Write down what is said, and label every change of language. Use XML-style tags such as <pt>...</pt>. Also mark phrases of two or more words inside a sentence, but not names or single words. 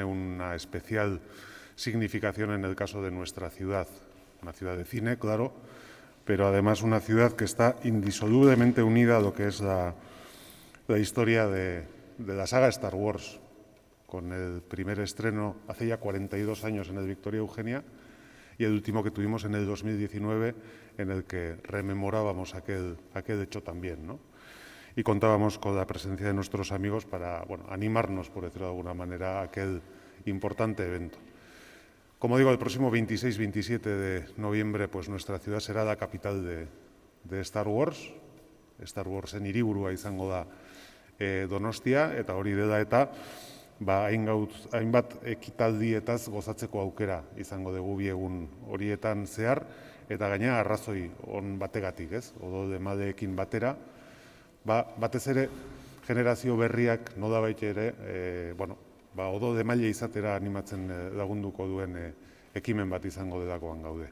<es>una especial significación en el caso de nuestra ciudad, una ciudad de cine, claro, pero además una ciudad que está indisolublemente unida a lo que es la historia de la saga Star Wars, con el primer estreno hace ya 42 años en el Victoria Eugenia y el último que tuvimos en el 2019, en el que rememorábamos aquel hecho también, ¿no? Y contábamos con la presencia de nuestros amigos para animarnos, por decirlo de alguna manera, a aquel importante evento. Como digo, el próximo 26-27 de noviembre, pues nuestra ciudad será la capital de Star Wars.</es> <eu>Star Warsen hiriburua izango da Donostia, eta hori dela eta hainbat ekitaldietaz gozatzeko aukera izango dugu bi egun horietan zehar, eta gainera arrazoi on bategatik, ez? Odol Emaileekin batera, batez ere generazio berriak nolabait ere, Odol Emaile izatera animatzen lagunduko duen ekimen bat izango delakoan gaude.</eu>